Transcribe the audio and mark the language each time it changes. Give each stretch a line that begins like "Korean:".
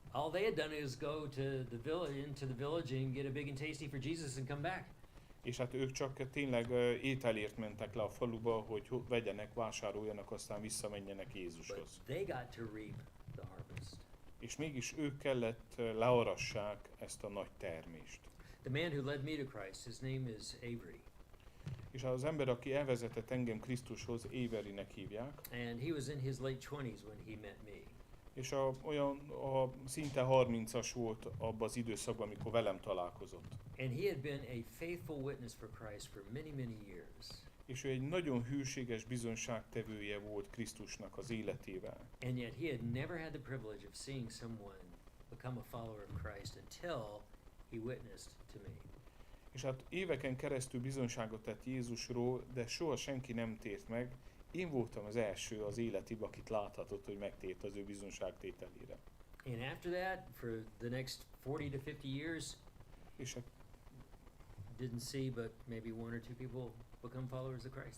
English: All they had done is go to the village, into the village and get a big and tasty for Jesus and come back.
Hungarian: És hát ők csak tényleg ételért mentek le a faluba, hogy vegyenek, vásároljanak, aztán visszamenjenek Jézushoz.
English: But they got to reap the harvest.
Hungarian: És mégis ők kellett learassák ezt a nagy termést.
English: The man who led me to Christ, his name is Avery.
Hungarian: És az ember, aki elvezetett engem Krisztushoz, Averynek hívják.
English: And he was in his late 20s when he met me.
Hungarian: És a szinte 30-as volt abban az időszakban, amikor velem találkozott.
English: And he had been a faithful witness for Christ for many, many years.
Hungarian: És ő egy nagyon hűséges bizonyságtevője volt Krisztusnak az életével.
English: And yet he had never had the privilege of seeing someone become a follower of Christ until he witnessed to me.
Hungarian: És hát éveken keresztül bizonyságot tett Jézusról, de soha senki nem tért meg. Én voltam az első az életében, akit láthatott, hogy megtért az ő bizonyságtételére.
English: And after that, for the next 40 to 50 years,
Hungarian: És hát
English: didn't see but maybe one or two people become followers of Christ.